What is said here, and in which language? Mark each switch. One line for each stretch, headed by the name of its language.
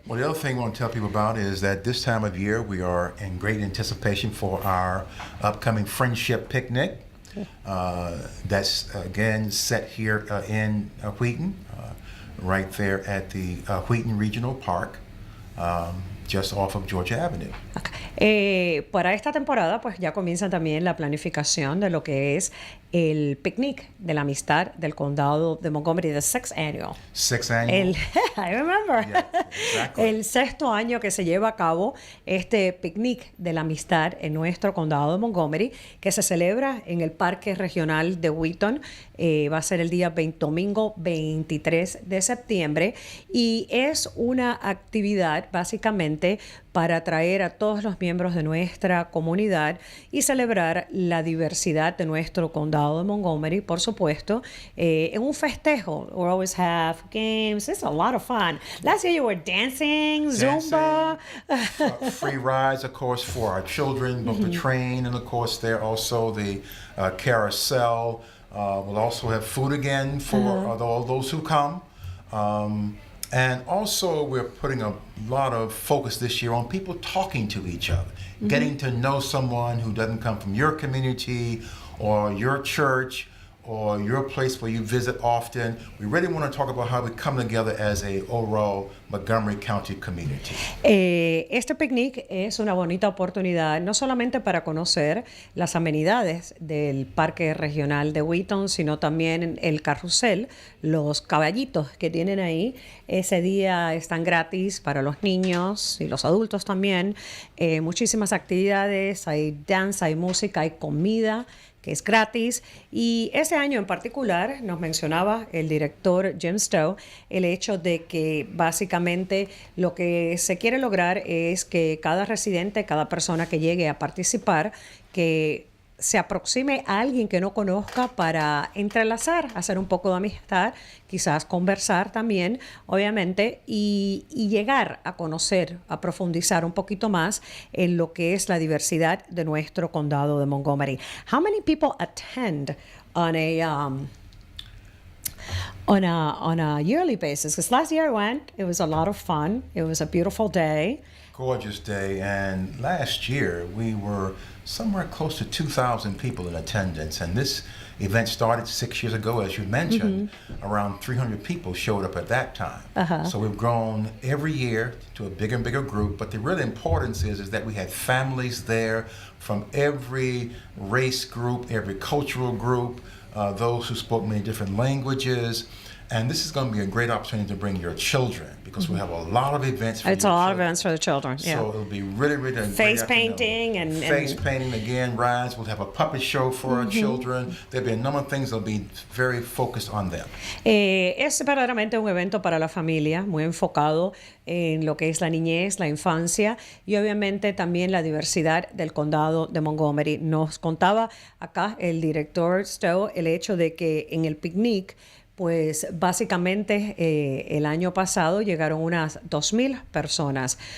English: Well, the other thing I want to tell people about is that this time of year we are in great anticipation for our upcoming Friendship Picnic. That's, again, set here in Wheaton, right there at the Wheaton Regional Park. Just off of Georgia Avenue. Okay.
Spanish: Para esta temporada, pues ya comienza también la planificación de lo que es el picnic de la amistad del condado de Montgomery,
English: the 6th annual. 6th annual. I remember. Yeah, exactly.
Spanish: El 6º año que se lleva a cabo este picnic de la amistad en nuestro condado de Montgomery, que se celebra en el Parque Regional de Wheaton. Va a ser el día domingo 23 de septiembre y es una actividad básicamente para atraer a todos los miembros de nuestra comunidad y celebrar la diversidad de nuestro condado de Montgomery, por supuesto, en un festejo.
English: We always have games. It's a lot of fun. Last year you were dancing, Zumba. Free rides, of course, for our children, both the train and, of course, there also the carousel. We'll also have food again for all those who come. And also, we're putting a lot of focus this year on people talking to each other, getting to know someone who doesn't come from your community or your church or your place where you visit often. We really want to talk about how we come together as a overall Montgomery County community.
Spanish: Este picnic es una bonita oportunidad no solamente para conocer las amenidades del Parque Regional de Wheaton, sino también el carrusel, los caballitos que tienen ahí. Ese día están gratis para los niños y los adultos también. Muchísimas actividades, hay danza, hay música, hay comida que es gratis, y ese año en particular nos mencionaba el director Jim Stowe el hecho de que básicamente lo que se quiere lograr es que cada residente, cada persona que llegue a participar, que se aproxime a alguien que no conozca para entrelazar, hacer un poco de amistad, quizás conversar también, obviamente, y llegar a conocer, a profundizar un poquito más en lo que es la diversidad de nuestro condado de Montgomery.
English: How many people attend on a yearly basis? Because last year I went, it was a lot of fun. It was a beautiful day. Gorgeous day, and last year we were somewhere close to 2,000 people in attendance, and this event started 6 years ago, as you mentioned. Around 300 people showed up at that time. So we've grown every year to a bigger and bigger group, but the real importance is that we had families there from every race group, every cultural group, those who spoke many different languages. And this is going to be a great opportunity to bring your children, because we have a lot of events for It's a lot of events for the children, yeah. So it'll be really, really a Face great painting and face painting again, rides. We'll have a puppet show for our children. There'll be a number of things that'll be very focused on them.
Spanish: Es verdaderamente un evento para la familia, muy enfocado en lo que es la niñez, la infancia y obviamente también la diversidad del condado de Montgomery. Nos contaba acá el director Stowe el hecho de que en el picnic, pues básicamente el año pasado llegaron unas 2,000 personas.